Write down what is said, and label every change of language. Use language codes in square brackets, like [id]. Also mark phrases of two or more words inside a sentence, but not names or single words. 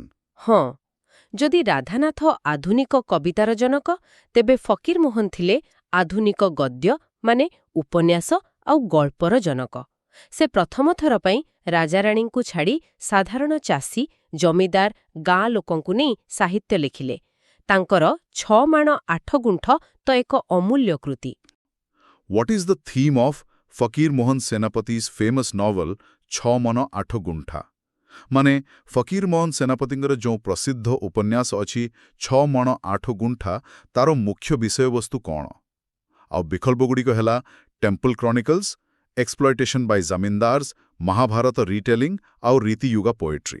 [or] ହଁ, ଯଦି ରାଧାନାଥ ଆଧୁନିକ କବିତାର ଜନକ, ତେବେ ଫକୀରମୋହନ ଥିଲେ ଆଧୁନିକ ଗଦ୍ୟ ମାନେ ଉପନ୍ୟାସ ଆଉ ଗଳ୍ପର ଜନକ। ସେ ପ୍ରଥମ ଥର ପାଇଁ ରାଜାରାଣୀଙ୍କୁ ଛାଡ଼ି ସାଧାରଣ ଚାଷୀ, ଜମିଦାର, ଗାଁ ଲୋକଙ୍କୁ ନେଇ ସାହିତ୍ୟ ଲେଖିଲେ। ତାଙ୍କର 6 ମାଣ 8 ଗୁଣ୍ଠ ତ ଏକ ଅମୂଲ୍ୟ କୃତି। [en] What is the theme of Fakir Mohan Senapati's famous novel 6 ମଣ 8 ଗୁଣ୍ଠା? [or] ମାନେ ଫକୀର ମୋହନ ସେନାପତିଙ୍କର ଯେଉଁ ପ୍ରସିଦ୍ଧ ଉପନ୍ୟାସ ଅଛି 6 ମଣ 8 ଗୁଣ୍ଠା, ତାର ମୁଖ୍ୟ ବିଷୟବସ୍ତୁ କ'ଣ? ଆଉ ବିକଳ୍ପଗୁଡ଼ିକ ହେଲା [en] temple chronicles, exploitation by zamindars, Mahabharata retelling [or] ଆଉ [en] Ritiyuga poetry.